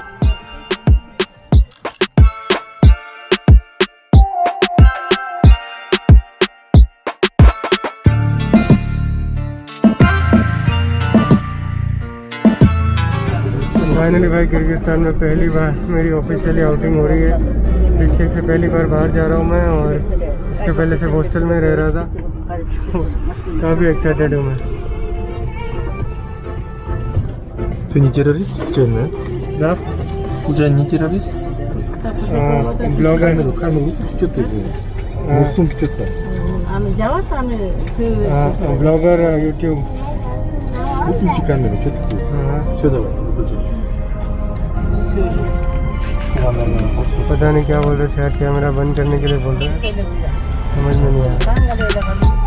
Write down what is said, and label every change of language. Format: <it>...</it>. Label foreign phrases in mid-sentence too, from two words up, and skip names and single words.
<hi>फाइनली भाई किर्गिस्तान में पहली बार मेरी</hi> <en>officially outing</en> <hi>हो रही है। बिश्केक से पहली बार बाहर जा रहा हूँ मैं, और इसके पहले से हॉस्टल में रह रहा था। काफ़ी एक्साइटेड हूँ मैं।</hi> <ru>Ты не террорист случайно? Да? Я не террорист? ब्लॉगर। Камеру выключи, что ты делаешь? Ну, в сумке что-то.</ru> <en>blogger YouTube.</en> <ru>Выключи камеру, что ты делаешь? Все, давай, выключи.</ru> <hi>पता नहीं क्या बोल रहे, शायद कैमरा बंद करने के लिए बोल रहे हैं, समझ में नहीं आया।</hi>